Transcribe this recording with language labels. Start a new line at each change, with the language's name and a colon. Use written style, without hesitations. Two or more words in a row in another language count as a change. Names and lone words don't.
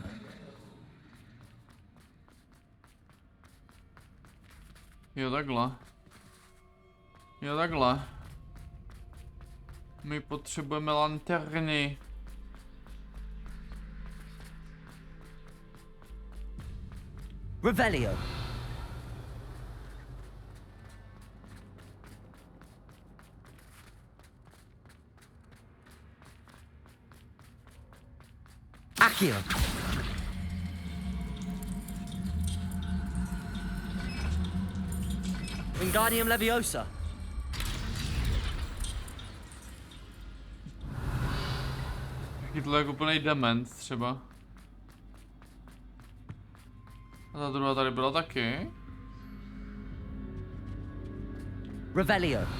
Czech: Jo, takhle. Jo, takhle. My potřebujeme lanterny. Revelio. Accio. Wingardium Leviosa. Chytlo jako plnej dement třeba. A ta druhá tady byla taky. Revelio.